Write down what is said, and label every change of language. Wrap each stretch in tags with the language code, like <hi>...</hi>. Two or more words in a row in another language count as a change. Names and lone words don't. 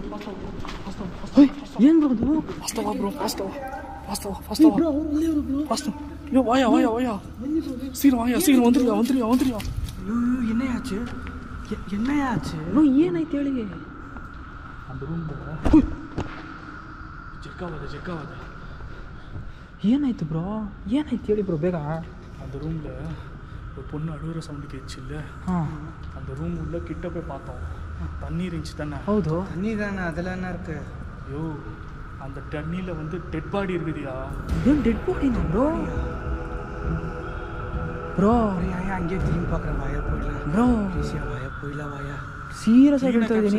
<kn>ಏನು ಬ್ರೋ ಅದು?</kn> <ta>வாஸ்தவா ப்ரோ, வாஸ்தவா</ta> <kn>ಬ್ರೋ ಅವ್ರು ಬ್ರೋ.</kn> <ta>வாஸ்தவா. ஐயோ வாயா சீக்கிரம் வாயா, சீக்கிரம் வந்துறியா. ஐயோ என்னையாச்சு?</ta> <kn>ಬ್ರೋ ಏನಾಯ್ತು ಹೇಳಿ?</kn> <ta>அந்த ரூம் ஜெக்காவாத</ta> <kn>ಏನಾಯ್ತು ಬ್ರೋ? ಏನಾಯ್ತು ಹೇಳಿ ಬ್ರೋ ಬೇಗ.</kn> <ta>அந்த ரூமில் ஒரு பொண்ணு அழுகிற சவுண்டு கேட்டுச்சு இல்லை? ಹಾಂ அந்த ரூம் உள்ள கிட்ட போய் பார்த்தோம். தண்ணி இருந்துச்சு தானே?</ta> <kn>ಹೌದು.</kn> <ta>தண்ணி தானே, அதில் என்ன இருக்கு? ஐயோ அந்த தண்ணியில் வந்து டெட் பாடி இருக்குதுயா.</ta> <kn>ಏನು ಡೆಡ್ ಬಾಡಿನಾ ಬ್ರೋ? ಬ್ರೋ</kn> <ta>ஐயா அங்கேயே திரும்பி பார்க்குறேன். வாயா போயிடலாம்.</ta> <kn>ಬ್ರೋ</kn> <ta>ஈஸியாக வாயா போயிடலாம். வாயா</ta> <kn>ಸೀರಿಯಸ್ ಆಗಿ ಹೇಳ್ತಾ ಇದ್ದೀನಿ.</kn>